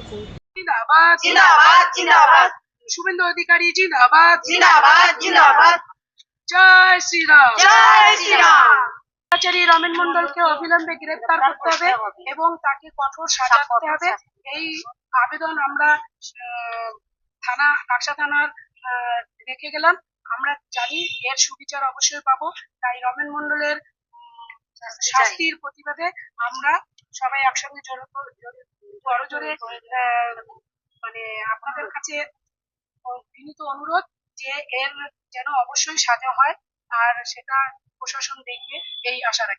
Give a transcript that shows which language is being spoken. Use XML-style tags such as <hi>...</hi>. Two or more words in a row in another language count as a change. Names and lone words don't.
<hi>जिंदाबाद जिंदाबाद जिंदाबाद शुभेंदु अधिकारी जिंदाबाद जिंदाबाद जिंदाबाद जय श्री राम जय श्री राम।</hi> <bn>আচারী রমেন মন্ডলকে অবিলম্বে গ্রেফতার করতে হবে এবং তাকে কঠোর সাজা দিতে হবে। এই আবেদন আমরা থানা নাকশা থানার রেখে গেলাম। আমরা জানি এর সুবিচার অবশ্যই পাবো, তাই রমেন মন্ডলের শাস্তির প্রতিবাদে আমরা সবাই একসঙ্গে জোরে মানে আপনাদের কাছে বিনীত অনুরোধ যে এর যেন অবশ্যই সাজা হয়, আর সেটা প্রশাসন দেখবে এই আশা রাখি।</bn>